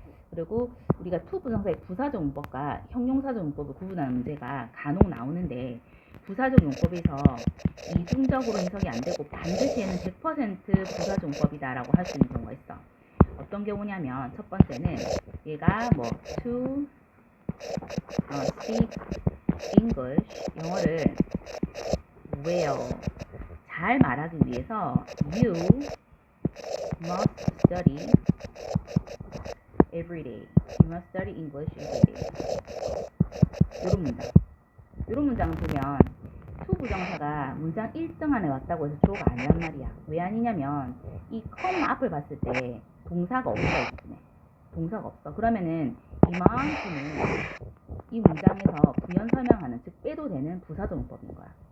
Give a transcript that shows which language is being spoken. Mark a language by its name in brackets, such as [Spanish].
[Korean] 그리고 우리가 to 부정사의 부사적 용법과 형용사적 용법을 구분하는 문제가 간혹 나오는데 부사적 용법에서 이중적으로 해석이 안 되고 반드시 얘는 100% 부사적 용법이다라고 할 수 있는 경우가 있어. 어떤 경우냐면 첫 번째는 얘가 뭐 to [English] speak English, [Korean] 영어를 [English] well, [Korean] 잘 말하기 위해서 [English] you must study every day. You must study English every day. [Korean] 요런 문장. 요런 문장을 보면 to 부정사가 문장 1등 안에 왔다고 해서 주어가 아니란 말이야. 왜 아니냐면 이 come 앞을 봤을 때 동사가 없어. 동사가 없어. 그러면은 이만큼은 이 문장에서 부연 설명하는, 즉 빼도 되는 부사조문법인 거야.